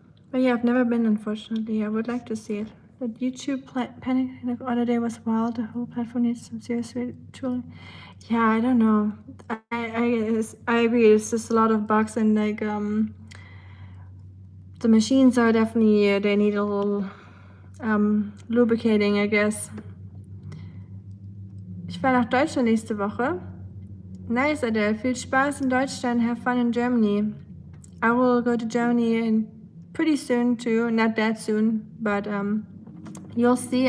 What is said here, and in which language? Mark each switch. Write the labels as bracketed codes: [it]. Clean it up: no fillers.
[en] But yeah, I've never been, unfortunately. I would like to see it. But YouTube panic the other day was wild. The whole platform needs some serious retooling. Yeah, I don't know. I agree. It's just a lot of bugs, and like the machines are definitely, they need a little lubricating, I guess. [de] Ich fahre nach Deutschland nächste Woche. [en] Nice, [de] Adele. Viel Spaß in Deutschland. [en] Have fun in Germany. I will go to Germany pretty soon too. Not that soon, but you'll see.